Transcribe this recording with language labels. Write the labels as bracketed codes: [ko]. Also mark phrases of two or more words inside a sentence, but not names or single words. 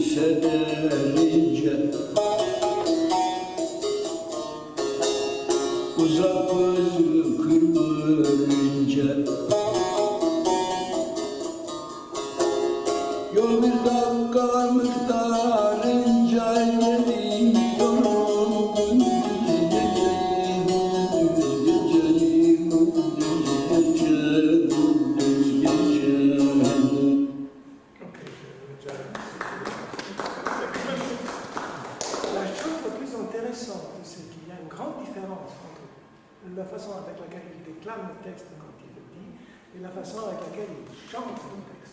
[tr] senerince uzak gözü kırpınca yol bir dakika miktarınca gidiyorum [fr] La chose la plus intéressante, c'est qu'il y a une grande différence entre la façon avec laquelle il déclame le texte quand il le dit et la façon avec laquelle il chante le texte.